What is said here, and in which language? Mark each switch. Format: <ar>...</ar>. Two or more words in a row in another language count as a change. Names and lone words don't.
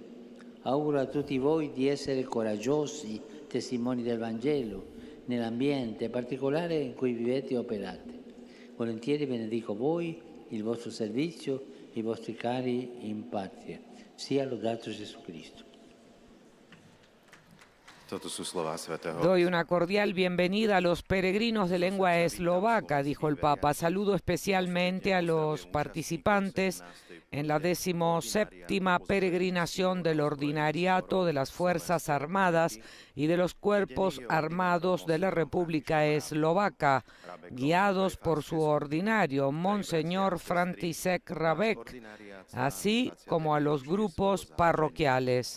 <it>Auguro a tutti voi di essere coraggiosi testimoni del Vangelo nell'ambiente particolare in cui vivete e operate. Volentieri benedico voi, il vostro servizio, i vostri cari in patria. Sia lodato Gesù Cristo.</it> <es>Doy una cordial bienvenida a los peregrinos de lengua eslovaca, dijo el Papa. Saludo especialmente a los participantes en la 17ª peregrinación del ordinariato de las Fuerzas Armadas y de los Cuerpos Armados de la República Eslovaca, guiados por su ordinario, Monseñor František Rabek, así como a los grupos parroquiales.</es>